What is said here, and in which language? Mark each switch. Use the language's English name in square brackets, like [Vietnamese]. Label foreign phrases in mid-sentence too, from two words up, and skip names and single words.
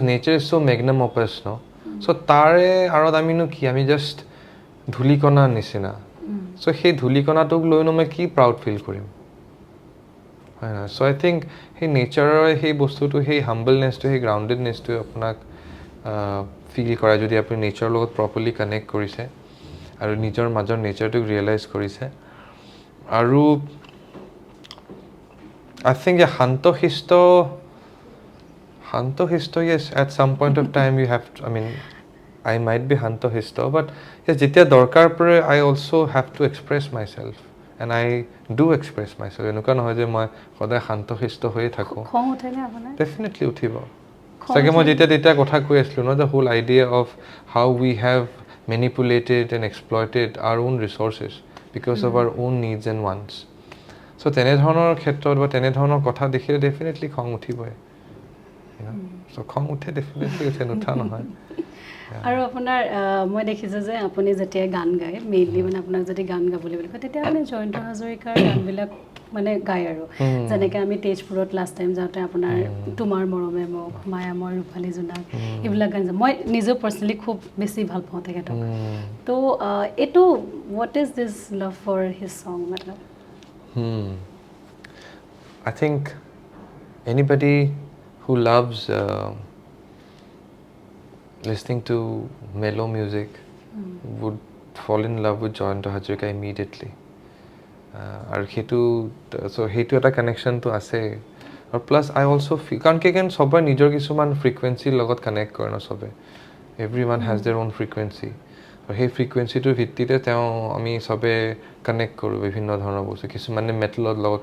[English] nature is so magnum opus [Assamese] ন চ' তাৰে আঁৰত আমিনো কি আমি জাষ্ট ধূলিকণাৰ নিচিনা চ' সেই ধূলিকণাটোক লৈনো মই কি [English] proud feel [Assamese] কৰিম হয় নহয় [English] so I think [Assamese] সেই নেচাৰৰ সেই বস্তুটো সেই হাম্বলনেছটো সেই গ্ৰাউণ্ডেডনেছটোৱে আপোনাক ফিল কৰে যদি আপুনি নেচাৰৰ লগত [English] properly connect [Assamese] কৰিছে আৰু নিজৰ মাজৰ নেচাৰটোক ৰিয়েলাইজ কৰিছে আৰু [English] I think [Assamese] শান্ত [English] শিষ্ট yes at some point of time you have to, I mean I might be [Assamese] শান্ত শিষ্ট [English] but yes [Assamese] যেতিয়া দৰকাৰ পৰে [English] I also have to express myself and I do express myself [Assamese] এনেকুৱা নহয় যে মই সদায় শান্ত শিষ্ট হৈয়ে থাকোঁ খং উঠেনে আপোনাৰ definitely উঠিব চাগে মই যেতিয়া কথা কৈ আছিলোঁ ন [English] the whole idea of how we have manipulated and exploited our own resources because of our own needs and wants so [Assamese] তেনেধৰণৰ ক্ষেত্ৰত বা তেনেধৰণৰ কথা দেখিলে ডেফিনেটলি খং উঠিবই so খং উঠে ডেফিনেটলি উঠে নুঠা নহয় আৰু আপোনাৰ মই দেখিছোঁ যে আপুনি যেতিয়া গান গায় মেইনলি মানে আপোনাক যদি গান গাবলৈ বুলি কয় তেতিয়া আপুনি জয়ন্ত হাজৰিকাৰ গানবিলাক মানে গায় আৰু যেনেকৈ আমি তেজপুৰত [English] last time [Assamese] যাওঁতে আপোনাৰ তোমাৰ মৰমে মোক মায়া মই ৰূপালী জোনাক এইবিলাক গান মই নিজেও পাৰ্চনেলি খুব বেছি ভাল পাওঁ তেখেতক তো এইটো [English] what is this love for his song [Assamese] মতলব [English] I think anybody who loves listening to mellow music would fall in love with Jayanta Hazarika immediately. [Assamese] আৰু সেইটো এটা কানেকশ্যনটো আছে আৰু [English] plus I also feel [Assamese] কাৰণ কি চবৰে নিজৰ কিছুমান ফ্ৰিকুৱেঞ্চিৰ লগত কানেক্ট কৰে ন চবে [English] every one has their own frequency [Assamese] আৰু সেই ফ্ৰিকুৱেঞ্চিটোৰ ভিত্তিতে আমি চবে কানেক্ট কৰোঁ বিভিন্ন ধৰণৰ বস্তু কিছুমানে মেটেলৰ লগত